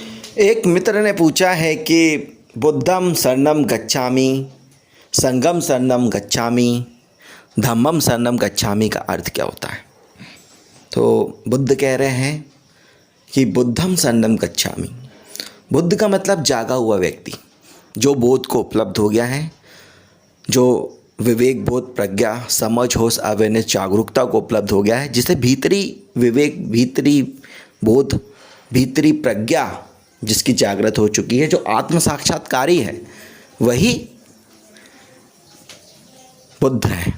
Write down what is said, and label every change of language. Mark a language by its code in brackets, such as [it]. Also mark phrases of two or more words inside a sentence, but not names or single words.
[hi] एक मित्र ने पूछा है कि [pi] बुद्धम शरणम गच्छामि, संघम शरणम गच्छामि, धम्मम शरणम गच्छामि [hi] का अर्थ क्या होता है। तो बुद्ध कह रहे हैं कि [pi] बुद्धम शरणम गच्छामि। [hi] बुद्ध का मतलब जागा हुआ व्यक्ति, जो बोध को उपलब्ध हो गया है, जो विवेक, बोध, प्रज्ञा, समझ, होश, अवेयरनेस, जागरूकता को उपलब्ध हो गया है, जिसे भीतरी विवेक, भीतरी बोध, भीतरी प्रज्ञा जिसकी जागृत हो चुकी है, जो आत्म साक्षात्कारी है, वही बुद्ध है।